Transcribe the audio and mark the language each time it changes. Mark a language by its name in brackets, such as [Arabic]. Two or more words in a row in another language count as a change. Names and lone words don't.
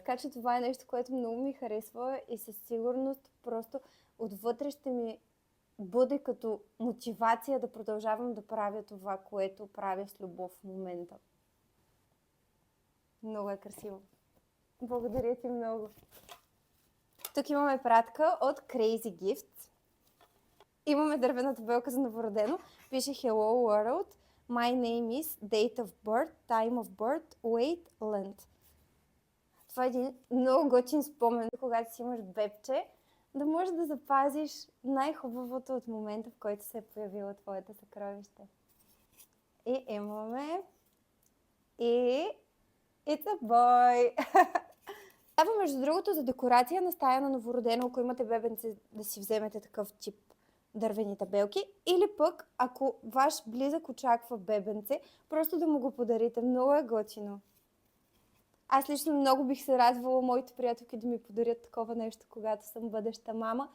[Bulgarian] Така че това е нещо, което много ми харесва и със сигурност просто отвътре ще ми бъде като мотивация да продължавам да правя това, което правя с любов в момента. Много е красиво. Благодаря ти много. Тук имаме пратка от Crazy Gifts. Имаме дървена табелка за новородено. Пише [English] Hello World. My name is date of birth, time of birth, weight, length. [Bulgarian] Това е един много готин спомен, когато си имаш бебче, да можеш да запазиш най-хубавото от момента, в който се е появила твоята съкровище. И имаме и [English] It's a boy! [Bulgarian] Това, между другото, за декорация на стая на новородено, ако имате бебенце, да си вземете такъв тип дървени табелки. Или пък, ако ваш близък очаква бебенце, просто да му го подарите. Много е готино. Аз лично много бих се радвала моите приятелки да ми подарят такова нещо, когато съм бъдеща мама.